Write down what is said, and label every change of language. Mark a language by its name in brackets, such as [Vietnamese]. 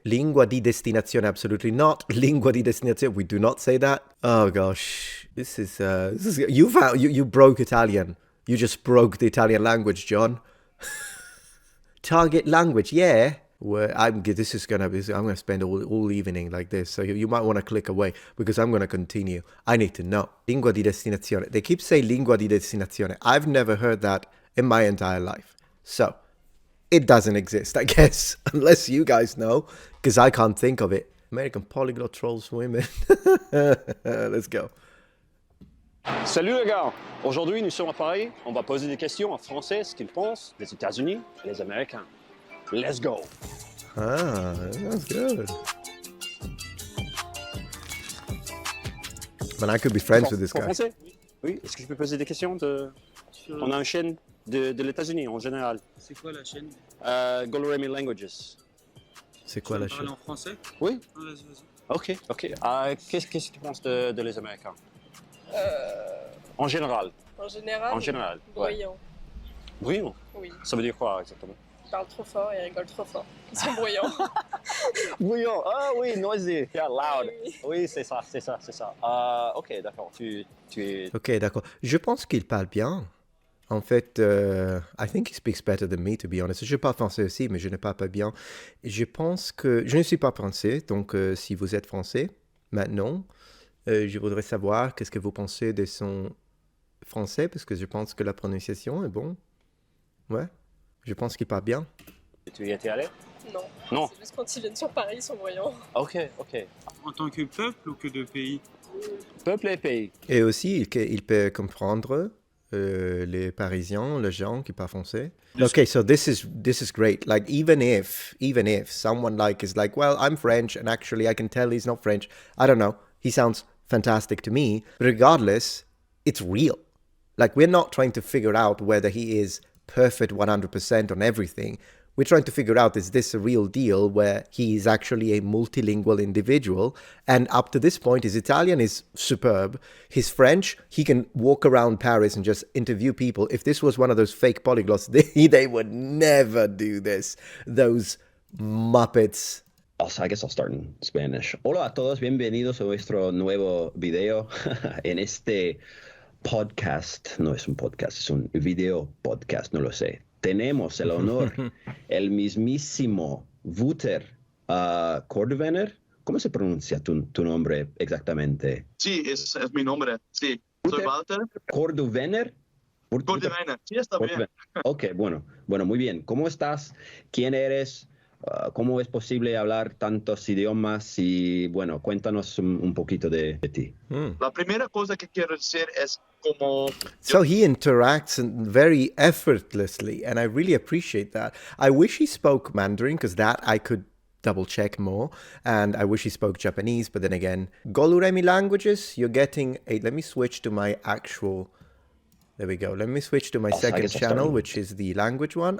[Italian] Lingua di destinazione. [English] Absolutely not. [Italian] Lingua di destinazione. [English] We do not say that. Oh gosh. This is you broke Italian. You just broke the Italian language, John. Target language, yeah. I'm gonna spend all evening like this, so you might want to click away because I'm gonna continue. I need to know. Lingua di destinazione. They keep saying lingua di destinazione. I've never heard that in my entire life. So, it doesn't exist, I guess, unless you guys know, because I can't think of it. American polyglot trolls women. Let's go. [French] Salut les gars, aujourd'hui nous sommes à Paris, on va poser des questions en français, ce qu'ils pensent des États-Unis et les Américains. [English] Let's go. Ah, that's good. But I could be friends with this guy. [French] Français? Oui, est-ce que je peux poser des questions On a une chaîne de l'États-Unis en général. C'est quoi la chaîne? Goluremi Languages. C'est quoi la Tu parles chaîne? en français? Oui. Ah, vas-y. Ok. Qu'est-ce que tu penses de les Américains? En général. En En général. bruyant. Bruyant? Oui. Ça veut dire quoi exactement? Ils parlent trop fort et rigolent trop fort. Ils sont bruyants. Bruyant, ah oui, [English] noisy, yeah, loud. [French] Oui. Oui, c'est ça. Ok, d'accord, tu es... Ok, d'accord. Je pense qu'il parle bien. En fait, [English] I think he speaks better than me, to be honest. [French] Je parle français aussi, mais je ne parle pas bien. Je pense que... Je ne suis pas français, donc si vous êtes français, maintenant, je voudrais savoir qu'est-ce que vous pensez de son français, parce que je pense que la prononciation est bon. Ouais, je pense qu'il parle bien. Tu y étais allé? Non. Non. C'est juste quand ils viennent sur Paris, ils sont bruyants. Ok. En tant que peuple ou que de pays? Peuple et pays. Et aussi, il peut comprendre les Parisiens, les gens qui parlent français. [English] Okay, so this is great. Like even if someone like is like, well, I'm French and actually I can tell he's not French. I don't know. He sounds fantastic to me. But regardless, it's real. Like we're not trying to figure out whether he is perfect 100% on everything. We're trying to figure out, is this a real deal where he is actually a multilingual individual? And up to this point, his Italian is superb. His French, he can walk around Paris and just interview people. If this was one of those fake polyglots, they would never do this. Those Muppets. I guess I'll start in Spanish. [Spanish] Hola a todos, bienvenidos a nuestro nuevo video. En este podcast, no es un podcast, es un video podcast, no lo sé. Tenemos el honor, el mismísimo Wouter Cordovener. ¿Cómo se pronuncia tu nombre exactamente? Sí, es mi nombre, sí. Soy Walter. Cordovener. Cordovener, sí, está bien. Ok, bueno, muy bien. ¿Cómo estás? ¿Quién eres? ¿Cómo es posible hablar tantos idiomas? Y bueno, cuéntanos un poquito de ti. La primera cosa que quiero decir es como... [English] So he interacts very effortlessly, and I really appreciate that. I wish he spoke Mandarin, because that I could double check more, and I wish he spoke Japanese, but then again, Goluremi languages, you're getting a... Let me switch to my actual... There we go. Let me switch to my second channel, which is the language one.